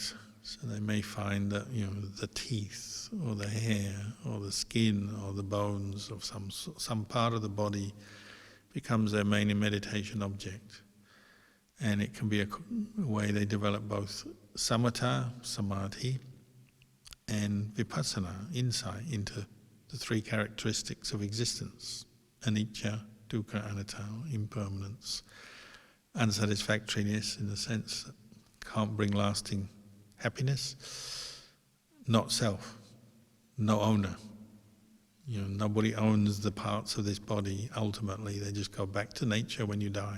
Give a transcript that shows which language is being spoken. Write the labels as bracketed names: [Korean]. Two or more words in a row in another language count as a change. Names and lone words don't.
[English] So they may find that the teeth or the hair or the skin or the bones of some part of the body becomes their main meditation object. And it can be a way they develop both [Pali] samatha, samadhi, [English] and vipassana, insight into the 3 characteristics of existence: [Pali] anicca, dukkha, anatta, [English] impermanence, unsatisfactoriness in the sense that can't bring lasting happiness, not self, no owner. Nobody owns the parts of this body. Ultimately, they just go back to nature when you die.